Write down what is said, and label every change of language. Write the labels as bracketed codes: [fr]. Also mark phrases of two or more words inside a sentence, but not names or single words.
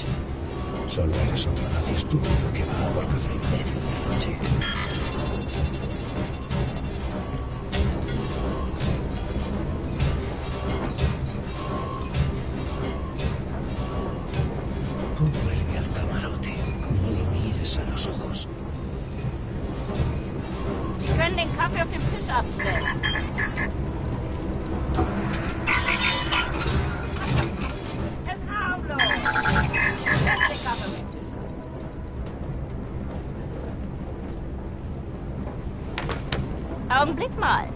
[es] Solo eres otro nazi estúpido que va a por café en medio de la noche. Tú vuelve al camarote. No lo mires a los ojos. [de] Sie können den Kaffee auf dem Tisch abstellen. Es ist harmlos. Setz den Kaffee auf den Tisch. Augenblick mal.